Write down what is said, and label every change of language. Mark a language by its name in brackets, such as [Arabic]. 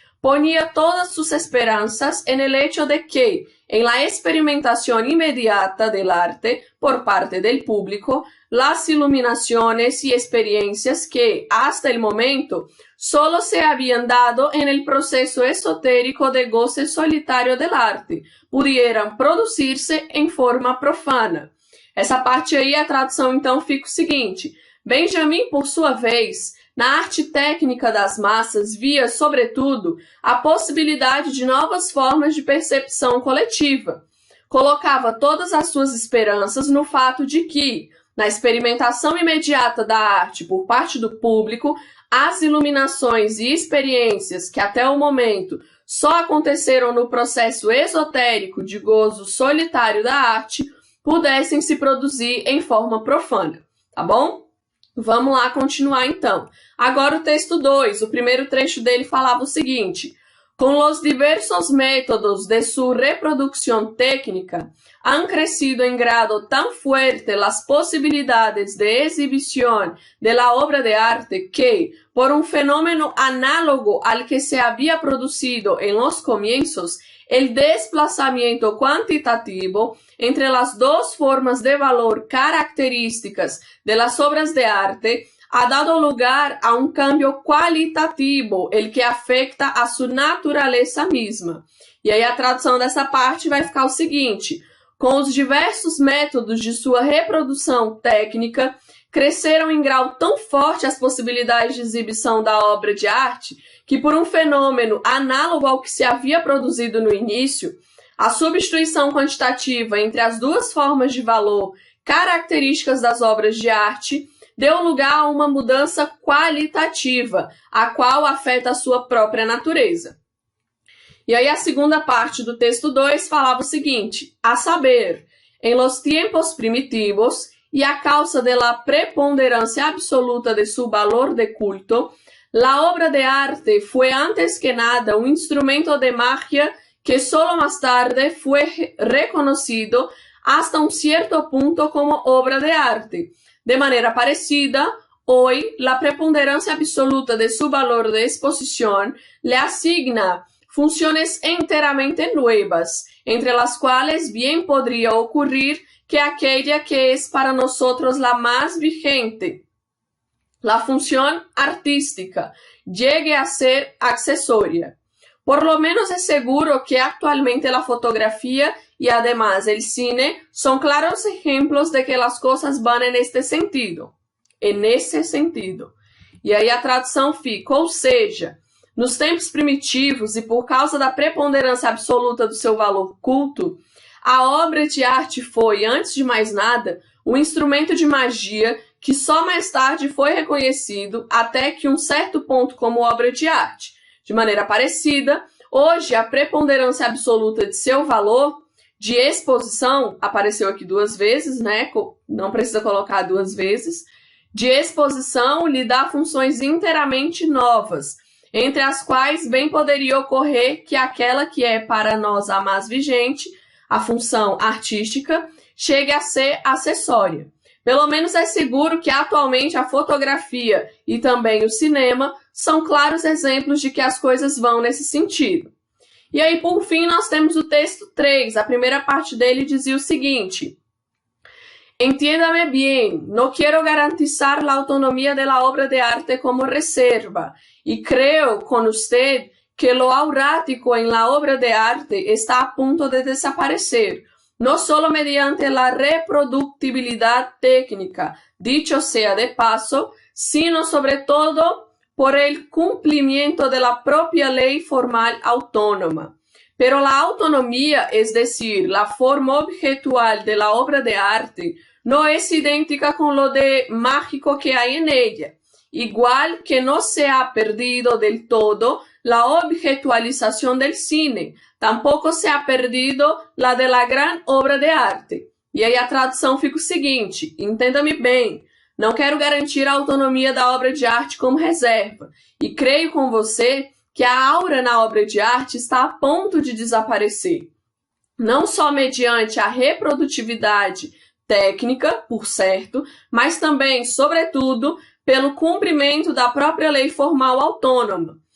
[Spanish] Ponía todas sus esperanzas en el hecho de que, en la experimentación inmediata del arte por parte del público, las iluminaciones y experiencias que, hasta el momento, solo se habían dado en el proceso esotérico de goce solitario del arte, pudieran producirse em forma profana. [Portuguese] Essa parte aí, a tradução, então, fica o seguinte: Benjamin, por sua vez, na arte técnica das massas, via, sobretudo, a possibilidade de novas formas de percepção coletiva. Colocava todas as suas esperanças no fato de que, na experimentação imediata da arte por parte do público, as iluminações e experiências que até o momento só aconteceram no processo esotérico de gozo solitário da arte pudessem se produzir em forma profana, tá bom? Vamos lá continuar então. Agora o texto 2, o primeiro trecho dele falava o seguinte: [Spanish] Con los diversos métodos de su reproducción técnica, han crecido en grado tan fuerte las posibilidades de exhibición de la obra de arte que, por un fenómeno análogo al que se había producido en los comienzos, el desplazamiento cuantitativo entre las dos formas de valor características de las obras de arte ha dado lugar a un cambio cualitativo, el que afecta a su naturaleza misma. [Portuguese] E aí a tradução dessa parte vai ficar o seguinte: com os diversos métodos de sua reprodução técnica, cresceram em grau tão forte as possibilidades de exibição da obra de arte que, por um fenômeno análogo ao que se havia produzido no início, a substituição quantitativa entre as duas formas de valor características das obras de arte deu lugar a uma mudança qualitativa, a qual afeta a sua própria natureza. E aí a segunda parte do texto 2 falava o seguinte: [Spanish] a saber, en los tiempos primitivos, y a causa de la preponderancia absoluta de su valor de culto, la obra de arte fue antes que nada un instrumento de magia que solo más tarde fue reconocido hasta un cierto punto como obra de arte. De manera parecida, hoy la preponderancia absoluta de su valor de exposición le asigna funciones enteramente nuevas, entre las cuales bien podría ocurrir que aquella que es para nosotros la más vigente, la función artística, llegue a ser accesoria. Por lo menos es seguro que actualmente la fotografía y además el cine son claros ejemplos de que las cosas van en este sentido. [Portuguese] En esse sentido. E aí a tradução fica, ou seja, nos tempos primitivos e por causa da preponderância absoluta do seu valor culto, a obra de arte foi, antes de mais nada, um instrumento de magia que só mais tarde foi reconhecido até que um certo ponto como obra de arte. De maneira parecida, hoje a preponderância absoluta de seu valor de exposição, apareceu aqui 2 vezes, né? Não precisa colocar 2 vezes, de exposição lhe dá funções inteiramente novas, entre as quais bem poderia ocorrer que aquela que é para nós a mais vigente, a função artística, chegue a ser acessória. Pelo menos é seguro que atualmente a fotografia e também o cinema são claros exemplos de que as coisas vão nesse sentido. E aí, por fim, nós temos o texto 3. A primeira parte dele dizia o seguinte: [Spanish] Entiéndame bien, no quiero garantizar la autonomía de la obra de arte como reserva, y creo con usted que lo aurático en la obra de arte está a punto de desaparecer, no solo mediante la reproductibilidad técnica, dicho sea de paso, sino sobre todo por el cumplimiento de la propia ley formal autónoma. Pero la autonomía, es decir, la forma objetual de la obra de arte, no es idéntica con lo de mágico que hay en ella, igual que no se ha perdido del todo la objetualización del cine, tampouco se ha perdido la de la gran obra de arte. [Portuguese] E aí a tradução fica o seguinte, entenda-me bem, não quero garantir a autonomia da obra de arte como reserva, e creio com você que a aura na obra de arte está a ponto de desaparecer, não só mediante a reprodutividade técnica, por certo, mas também, sobretudo, pelo cumprimento da própria lei formal autônoma.